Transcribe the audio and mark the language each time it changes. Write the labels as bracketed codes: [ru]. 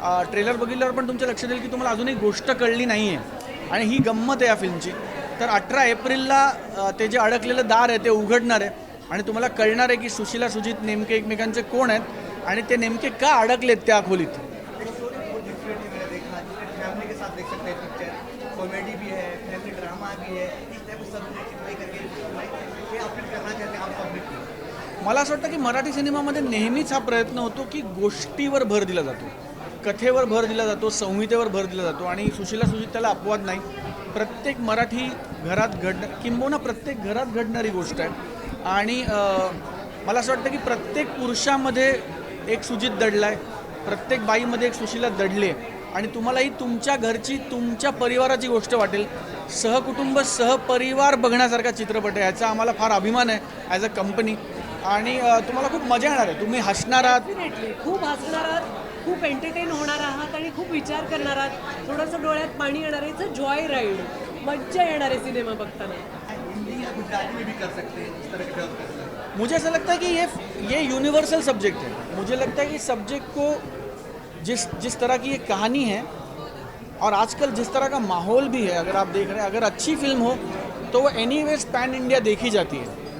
[mr] Trailer बघितल्यावर पण तुमच्या लक्षात येईल की तुम्हाला अजून एक गोष्ट कळली नाही आहे आणि ही गंमत आहे या फिल्मची. तर 18 एप्रिलला ते जे अडकलेलं दार आहे ते उघडणार आहे आणि तुम्हाला कळणार आहे की सुशीला सुजित नेमके एकमेकांचे कोण आहेत आणि ते नेमके का अडकलेत त्या खोलीत. [hi] फैमिली के साथ देख सकते हैं पिक्चर, कॉमेडी भी है, फैमिली ड्रामा भी है, इस टाइप ऑफ सब्जेक्ट प्ले करके क्या अपडेट करना चाहते हैं आप पब्लिक को? [mr] मला असं वाटतं की मराठी सिनेमामध्ये नेहमीच हा प्रयत्न होतो की गोष्टीवर भर दिला जातो, कथेवर भर दिला जातो, संहितेवर भर दिला जातो. आणि सुशीला सुजित त्याला अपवाद नाही. प्रत्येक मराठी घरात किंबहुना प्रत्येक घरात घडणारी गोष्ट आहे. आणि मला असं वाटतं की प्रत्येक पुरुषामध्ये एक सुजित दडला आहे, प्रत्येक बाईमध्ये एक सुशीला दडली आहे. आणि तुम्हालाही तुमच्या घरची, तुमच्या परिवाराची गोष्ट वाटेल. सहकुटुंब, सहपरिवार बघण्यासारखा चित्रपट आहे. याचा आम्हाला फार अभिमान आहे [en] As a company. [mr] आणि तुम्हाला खूप मजा येणार आहे. तुम्ही हसणार आहात, डेफिनेटली खूप हसणार आहात, खूप एंटरटेन होणार आहात आणि खूप विचार करणार आहात. थोडंसं डोळ्यात पाणी येणार आहे. [en] it's a joy ride, [mr] मज्जा येणार आहे सिनेमा बघताना. [hi] हिंदी या गुजराती में भी कर सकते हैं इस तरह के डब कर सकते हैं. मुझे ऐसा लगता है कि ये यूनिवर्सल सब्जेक्ट है. मुझे लगता है कि सब्जेक्ट को जिस तरह की ये कहानी है और आजकल जिस तरह का माहौल भी है, अगर आप देख रहे हैं, अगर अच्छी फिल्म हो तो वो एनीवेज पैन इंडिया देखी जाती है.